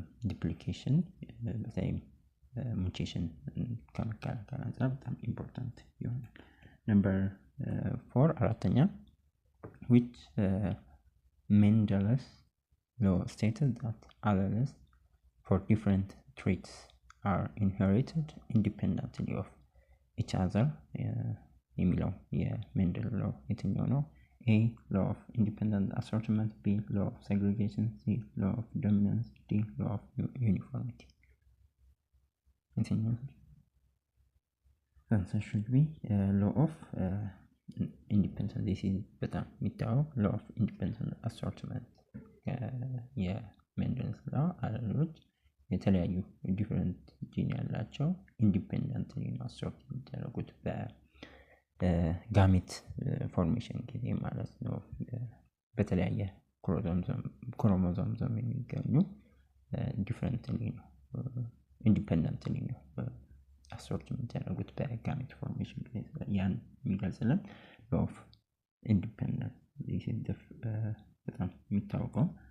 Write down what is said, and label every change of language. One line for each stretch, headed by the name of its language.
Amharic: ዲፕሊኬሽን በተለይ ሙቴሽን ከመከላከል አንፃር በጣም ኢምፖርታንት ይሆናል። ነምበር 4 አራተኛ
English: which Mendel's law stated that alleles for different traits are inherited independently of each other
Amharic: የሚለው የሜንደል ሎ የትኛው ነው?
English: A, law of independent assortment. B, law of segregation. C, law of dominance. D, law of uniformity. Answer should be law of independent. This is better. Law of independent assortment.
Amharic: የሜንደልስ ላው አለሎች የተለያዩ ዲፈረንት ጂን ያላቸው ኢንዲፔንደንትሊ ነው አሶርት የሚደረጉት በጋሜት ፎርሜሽን ጊዜ ማለት ነው። በተለያየ ክሮሞዞም የሚገኙ ዲፈረንትሊ ነው ኢንዲፔንደንትሊ ነው አሶርት የሚደረጉት በጋሜት ፎርሜሽን ጊዜ። ያን የሚገልጽልን
English: law of independent this is the
Amharic: በጣም የሚታወቀው